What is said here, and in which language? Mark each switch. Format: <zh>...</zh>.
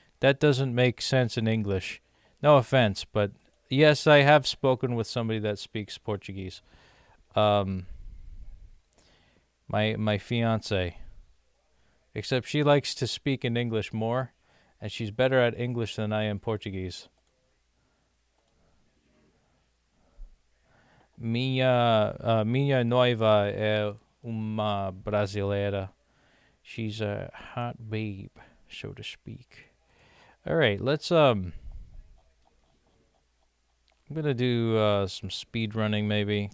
<en>That doesn't make sense in English. No offense, but yes, I have spoken with somebody that speaks Portuguese. My fiance. Except she likes to speak in English more, and she's better at English than I am Portuguese.</en> <pt>Minha noiva é uma brasileira.</pt> <en>She's a hot babe, so to speak. All right, let's I'm gonna do some speed running maybe.</en>